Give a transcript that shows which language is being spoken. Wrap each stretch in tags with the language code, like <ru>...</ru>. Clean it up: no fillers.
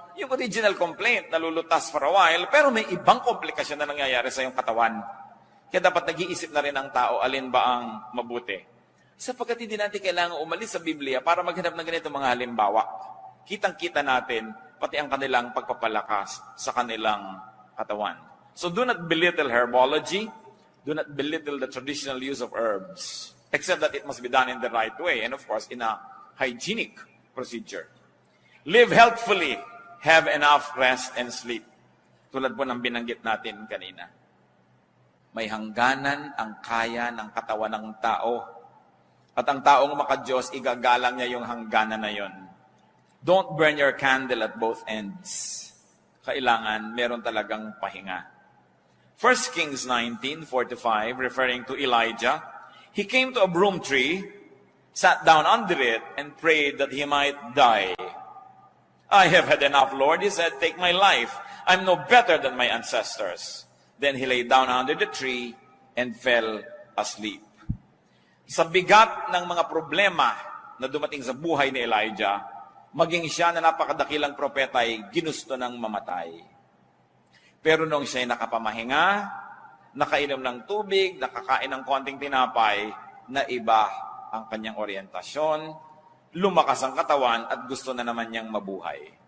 <tl>Yung original complaint, nalulutas for a while, pero may ibang komplikasyon na nangyayari sa iyong katawan. Kaya dapat nag-iisip na rin ang tao, alin ba ang mabuti. Sapagkat hindi natin kailangan umalis sa Biblia para maghanap ng ganito mga halimbawa. Kitang-kita natin, pati ang kanilang pagpapalakas sa kanilang katawan.</tl> <en>So do not belittle herbology, do not belittle the traditional use of herbs, except that it must be done in the right way, and of course, in a hygienic procedure. Live healthfully, have enough rest and sleep.</en> <tl>Tulad po ng binanggit natin kanina. May hangganan ang kaya ng katawan ng tao. At ang taong maka-Diyos, igagalang niya yung hangganan na yon.</tl> <en>Don't burn your candle at both ends.</en> <tl>Kailangan meron talagang pahinga.</tl> <en>1 Kings 19:4-5, referring to Elijah, he came to a broom tree, sat down under it, and prayed that he might die. I have had enough, Lord, he said, take my life. I'm no better than my ancestors. Then he lay down under the tree and fell asleep.</en> <tl>Sa bigat ng mga problema na dumating sa buhay ni Elijah, maging siya na napakadakilang propeta ay ginusto ng mamatay. Pero nung siya ay nakapamahinga, nakainom ng tubig, nakakain ng konting tinapay, na iba ang kanyang orientasyon, lumakas ang katawan at gusto na naman niyang mabuhay.</tl>